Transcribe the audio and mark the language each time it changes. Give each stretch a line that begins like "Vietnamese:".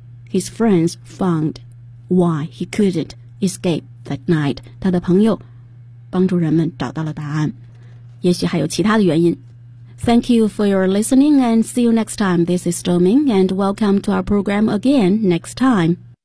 English: His friends found why he couldn't escape that night.
Chinese: 他的朋友帮助人们找到了答案。也许还有其他的原因。
English: Thank you for your listening and see you next time. This is Doming and welcome to our program again next time.